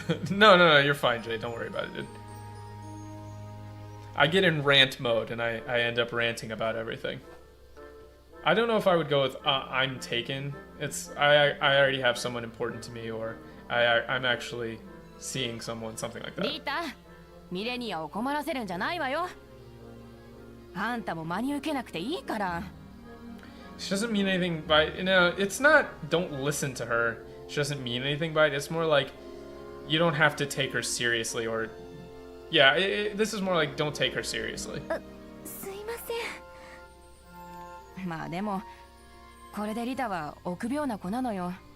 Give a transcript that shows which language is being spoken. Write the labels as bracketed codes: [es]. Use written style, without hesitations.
[en] No, you're fine, Jay. Don't worry about it, dude. I get in rant mode and I end up ranting about everything. I don't know if I would go with I'm taken. I already have someone important to me, or I'm actually seeing someone, something like that. [ja] リタ、ミレニアを困らせるんじゃないわよ。あんたも真に受けなくていいから。 [en] She doesn't mean anything by it's not don't listen to her. She doesn't mean anything by it. It's more like you don't have to take her seriously, or yeah, this is more like don't take her seriously. [ja] すいません。まあでもこれでリタは臆病な子なのよ。